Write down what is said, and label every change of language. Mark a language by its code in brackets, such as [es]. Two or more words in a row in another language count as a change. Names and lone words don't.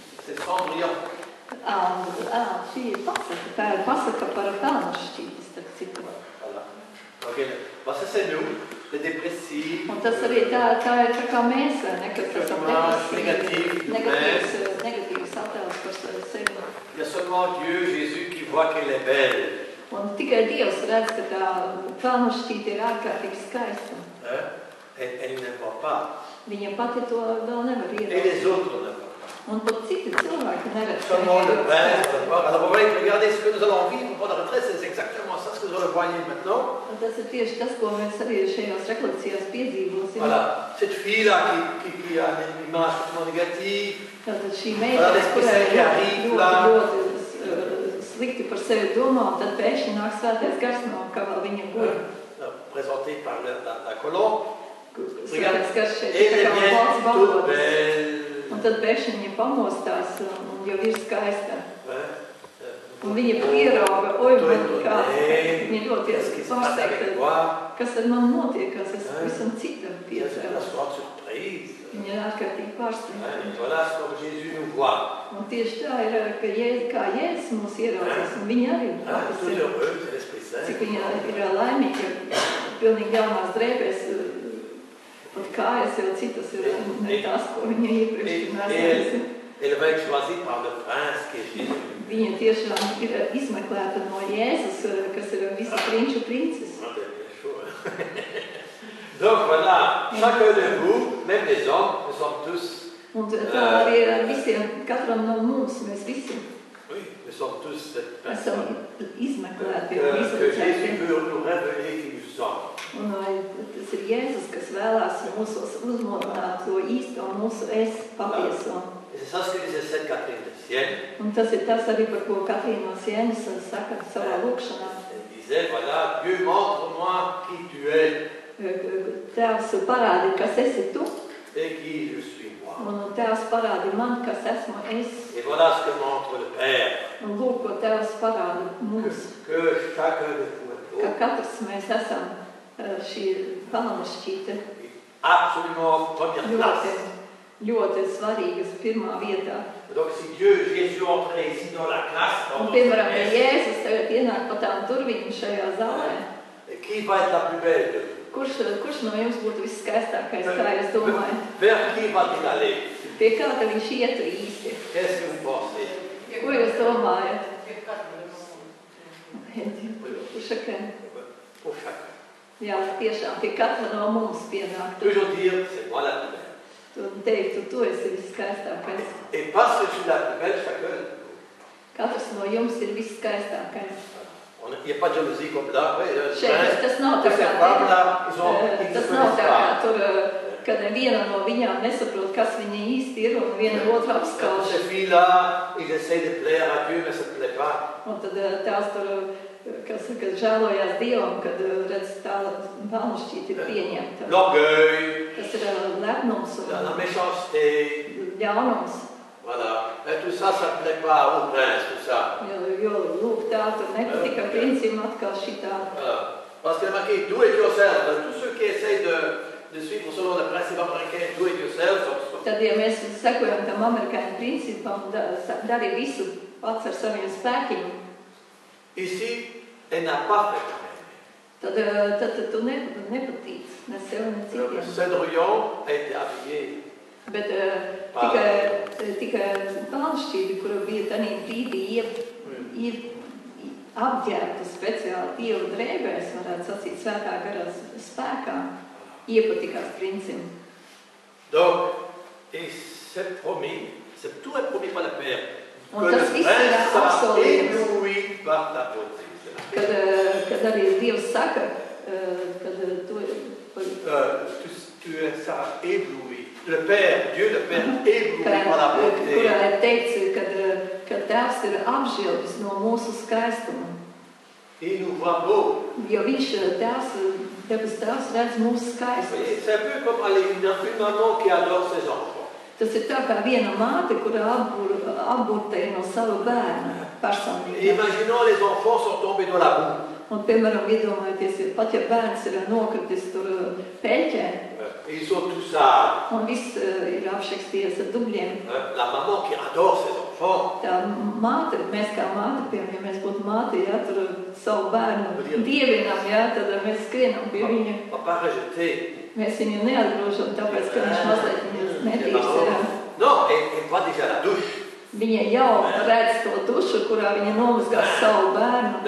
[fr] C'est Cendrillon. [lv] Šī ir pasaka. Tā ir pasaka par pelnašķīti, starp citu. [fr] Voilà. Okay. Bah, ça c'est nous, les dépressifs. [lv] Un tas arī tā ir tā kā mēs, vai ne, kas esam negatīvs attēls par sevi. [fr] Il y a seulement Dieu, Jésus, qui voit qu'elle est belle. [lv] Un tikai Dievs redz, ka tā pelnašķīte ir ārkārtīgi skaista. [fr] Elle ne voit pas. [lv] Viņa pati to vēl nevar [fr] Et [lv] ieraudzīt. [fr] les autres ne voient pas. [lv] Un pat citi cilvēki neredz. [fr] Seulement le Père va voir. Alors, on va regarder ce que nous allons vivre pendant la retraite. C'est exactement ça, ce que nous allons voir maintenant. [lv] Un tas ir tieši tas, ko mēs arī šajās rekolekcijās piedzīvosim. [fr] Voilà. Cette fille-là qui a une image totalement négative. [lv] Tātad šī meitene, kurai ļoti slikti par sevi domā, tad pēkšņi nāk svētais gars no, kā vēl viņa guļ. [fr] Présenté par la colombe. [lv] Svētais gars šeit [fr] Elle [lv] tā kā [fr] est [lv] valsts [fr] toute [lv] valodas. [fr] belle. [lv] Un tad pēkšņi viņa pamostās un jau ir skaista. Un viņa pierauga, oi, man kā, viņa ļoti pārsteigta, kas ar mani notiekās, es visam citam piecēlos. Viņa ir ārkārtīgi pārsteigta. [fr] Voilà ce que Jésus nous voit. [lv] Un tieši tā ir, ka kā Jēzus mūs ieraudzīs, un viņa arī [fr] Tout heureux, c'est l'Esprit Saint. [lv] cik viņa ir laimīga, pilnīgi jaunās drēbēs, pat kājas jau citas ir ne tās, ko viņa iepriekš ir nesējusi. [fr] Elle va être choisie par le prince qui est Jésus. [lv] Viņa tiešām ir izmeklēta no Jēzus, kas ir visu prinču princis. [fr] Donc voilà, chacun de vous, même les hommes, nous sommes tous. [lv] Un tā arī ir ar visiem, katram no mums, mēs visi [fr] Oui, nous sommes tous cette [lv] esam [fr] personne. [lv] izmeklēti un [fr] Que Jésus [lv] izmeklēti. [fr] veut nous révéler qui nous sommes. [lv] Un tas ir Jēzus, kas vēlās mūsos uzmodināt to īsto mūsu es patieso. [fr] Et c'est ça ce que disait Sainte Catherine de Sienne. [lv] Un tas ir tas arī, par ko Katrīna no Sienas saka savā lūkšanā. [fr] Elle disait, voilà, Dieu montre-moi qui tu es [lv] Tēvs parādi, kas esi tu, [fr] et qui je suis moi. [lv] un Tēvs parādi man, kas esmu es. [fr] Et voilà ce que montre le Père. [lv] Un lūk, ko Tēvs parāda mums, [fr] Que chacun de vous [lv] ka [fr] est [lv] katrs mēs esam šī pelnašķīte [fr] absolument en première place. [lv] ļoti svarīgas pirmā vietā. [fr] Donc si Dieu, Jésus entrait ici dans la classe, [lv] Un, piemēram, ja Jēzus tagad ienāk pa tām durvīm šajā zālē, [fr] qui va être la plus belle de vous? [lv] kurš no jums būtu viskaistākais, kā jūs domājat? [fr] Vers qui va-t-il aller? [lv] Pie kā tad viņš ietu īsti? [fr] Qu'est-ce que vous pensez? [lv] Ko jūs domājat? [fr] Chacun. Pour chacun. [lv] Jā, tiešām pie katra no mums pienāk. [fr] Toujours dire, c'est moi la plus belle. [lv] Tu teiktu, tu esi viskaistākais. [fr] Et parce que je suis la plus belle, chacun. [lv] Katrs no jums ir viskaistākais. [fr] Il n'y a pas de jalousie comme là. Ouais, [lv] Šeit tas nav tā kā tas nav tā kā tur, kad neviena no viņām nesaprot, kas viņa īsti ir, un viena otru apskauž. [fr] Ces filles-là, ils essayent de plaire à Dieu, mais ça ne plaît pas. [lv] Un tad tās tur, kas žēlojās Dievam, kad redz tā pelnašķīte ir pieņemta. [fr] L'orgueil, [lv] Tas ir lepnums [fr] la [lv] un [fr] méchanceté, [lv] ļaunums. [fr] voilà. Et tout ça, ça ne plaît pas au prince, tout ça. [lv] Jo lūk tā, tur nepatika princim atkal šitā. [fr] Voilà. Parce qu'il y a marqué [en] do it yourself. [fr] Tous ceux qui essayent de suivre selon le principe américain [en] do it yourself, [lv] Tad, ja mēs sekojam tam amerikāņu principam, dari visu pats ar saviem spēkiem, [fr] ici, elle n'a pas fait quand même. [lv] tad tu nepatīc ne sev, ne citiem. [fr] Cendrillon a été habillé. [lv] Bet tikai pelnašķīte, kura bija tanī brīdī apģērbta speciāli Dieva drēbēs, varētu sacīt svētā garā spēkā, iepatikās princim. [fr] Donc, et c'est promis, tout est promis par le Père. [lv] Un [fr] Que le [lv] tas viss ir [fr] prince sera [lv] apsolīts. [fr] ébloui par ta beauté. [lv] Kad arī Dievs saka, kad [fr] Tu seras ébloui. Le Père, Dieu, le Père, ébloui par la beauté. [lv] kurā ir teikts, kad Tēvs ir apžilbis no mūsu skaistuma. [fr] Il nous voit beau. [lv] Jo viņš, debes Tēvs, redz mūsu skaistumu. [fr] C'est un peu comme une maman qui adore ses enfants. [lv] Tas ir tā kā viena māte, kura apburta ir no sava bērna personīgi. [fr] Imaginons les enfants sont tombés dans la boue. [lv] Un, piemēram, iedomājieties, pat ja bērns ir nokritis tur peļķē, [fr] Ils sont tous sales. [lv] un viss ir apšakstījies ar dubļiem, [fr] La maman qui adore ses enfants. [lv] māte, piemēram, ja mēs būtu māte, ja, tur savu bērnu dievinām, ja, tad mēs skrienam pie viņa. Mēs viņu neatgrūžam, tāpēc, ka viņš mazliet viņu netīrs. Viņa jau redz to dušu, kurā viņa nomazgās savu bērnu.